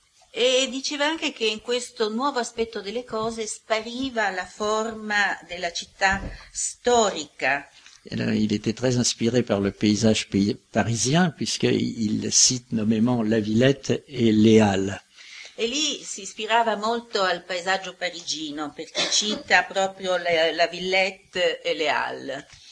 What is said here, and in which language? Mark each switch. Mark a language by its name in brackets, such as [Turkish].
[Italian] E diceva anche che in questo nuovo aspetto delle cose spariva la forma della città storica. [French] Il était très inspiré par le paysage parisien, puisqu'il cite nommément la Villette et les Halles. [Italian] Et lì si ispirava molto al paesaggio parigino, perché cita proprio la Villette et les Halles.